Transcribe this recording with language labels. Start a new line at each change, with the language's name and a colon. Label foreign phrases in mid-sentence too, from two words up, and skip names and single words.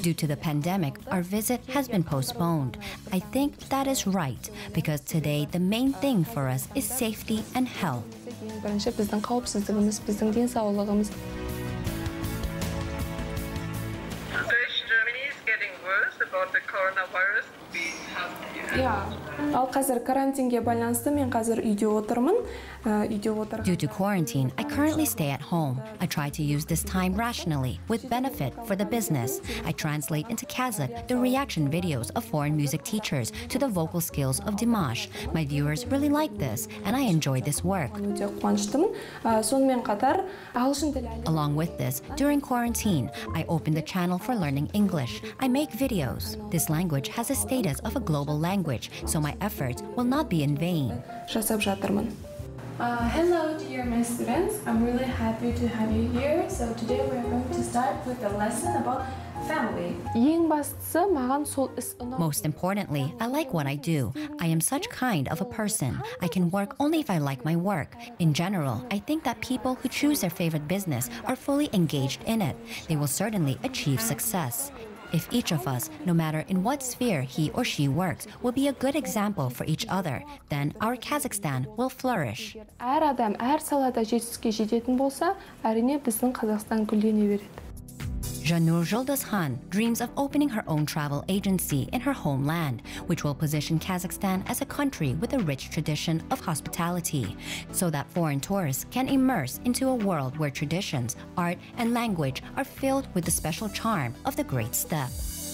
English: Due to the pandemic, our visit has been postponed. I think that is right, because today the main thing for us is safety and health.
Kazakh: Бірінші біздің қауіпсіздігіміз, біздің денсаулығымыз.
English: Germany is getting worse about the coronavirus.
Kazakh: Ал қазір карантинге байланысты мен қазір үйде отырмын.
English: Due to quarantine, I currently stay at home. I try to use this time rationally, with benefit for the business. I translate into Kazakh the reaction videos of foreign music teachers to the vocal skills of Dimash. My viewers really like this, and I enjoy this work. Along with this, during quarantine, I opened a channel for learning English. I make videos. This language has a status of a global language, so my efforts will not be in vain. Hello dear my students, I'm really happy to have you here. So today we are going to start with a lesson about family.
Kazakh: ең бастысы маған сол іс ұнау.
English: Most importantly, I like what I do. I am such kind of a person. I can work only if I like my work. In general, I think that people who choose their favorite business are fully engaged in it. They will certainly achieve success. If each of us, no matter in what sphere he or she works, will be a good example for each other, then our Kazakhstan will flourish.
Kazakh: Әр адам әр салада жетістікке жететін болса, әрине біздің Қазақстан гүлдене береді.
English: Zhannur Zholdaskhan dreams of opening her own travel agency in her homeland, which will position Kazakhstan as a country with a rich tradition of hospitality, so that foreign tourists can immerse into a world where traditions, art, and language are filled with the special charm of the Great Steppe.